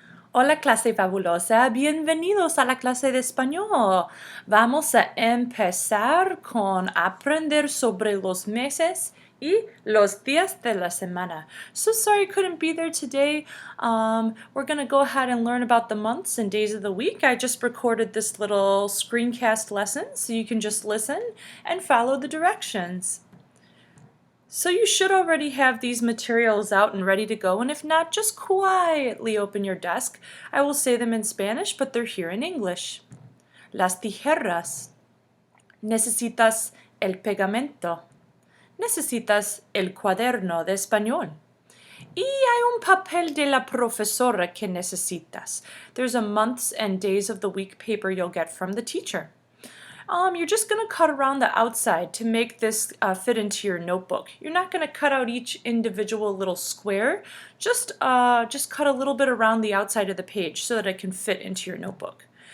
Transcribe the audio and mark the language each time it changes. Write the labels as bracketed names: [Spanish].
[Spanish] Hola clase fabulosa, bienvenidos a la clase de español. Vamos a empezar con aprender sobre los meses y los días de la semana. [English] So sorry I couldn't be there today. We're going to go ahead and learn about the months and days of the week. I just recorded this little screencast lesson so you can just listen and follow the directions. So you should already have these materials out and ready to go, and if not, just quietly open your desk. I will say them in Spanish, but they're here in English. [Spanish] Las tijeras. Necesitas el pegamento. Necesitas el cuaderno de español. Y hay un papel de la profesora que necesitas. [English] There's a months and days of the week paper you'll get from the teacher. You're just going to cut around the outside to make this fit into your notebook. You're not going to cut out each individual little square. Just cut a little bit around the outside of the page so that it can fit into your notebook.